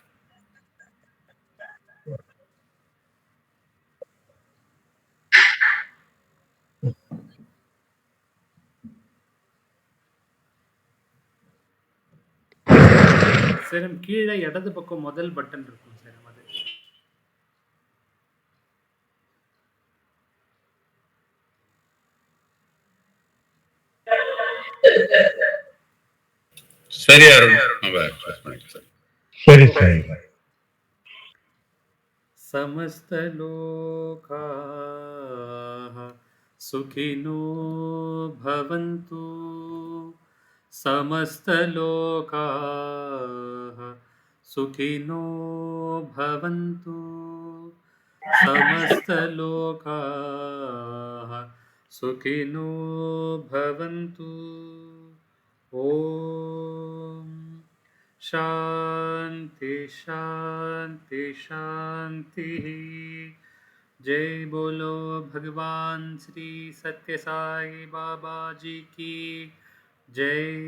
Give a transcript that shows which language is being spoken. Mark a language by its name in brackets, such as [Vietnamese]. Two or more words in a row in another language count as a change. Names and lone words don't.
[Tamil] சேரம், கீழே இடது பக்கம் முதல் பட்டன் இருக்கும் சேரம், அது சரியா சரி சரி. [Sanskrit] समस्तलोकाः सुखिनो भवन्तु, समस्तलोकाः सुखिनो भवन्तु, समस्तलोकाः सुखिनो भवन्तु. ओम शांति शांति शांति. [Hindi] जय बोलो भगवान श्री सत्य साई बाबा जी की जय.